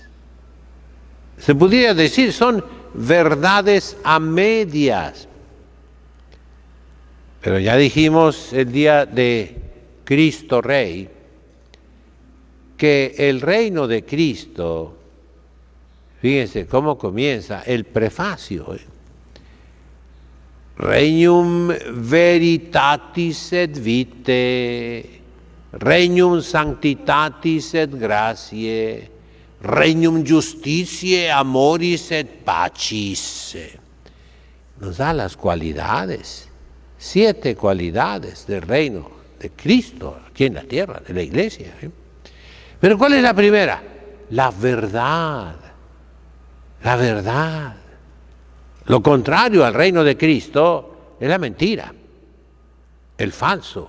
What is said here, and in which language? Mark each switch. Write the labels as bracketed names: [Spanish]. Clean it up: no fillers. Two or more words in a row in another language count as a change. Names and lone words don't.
[Spanish] Se podría decir, son verdades a medias. Pero ya dijimos el día de Cristo Rey, que el reino de Cristo, fíjense cómo comienza el prefacio. [Latin] Regnum veritatis et vitae, regnum sanctitatis et gratiae, regnum justitiae, amoris et pacis. [Spanish] Nos da las cualidades, 7 cualidades del reino de Cristo aquí en la tierra, de la iglesia. Pero ¿cuál es la primera? La verdad. La verdad. Lo contrario al reino de Cristo es la mentira, el falso.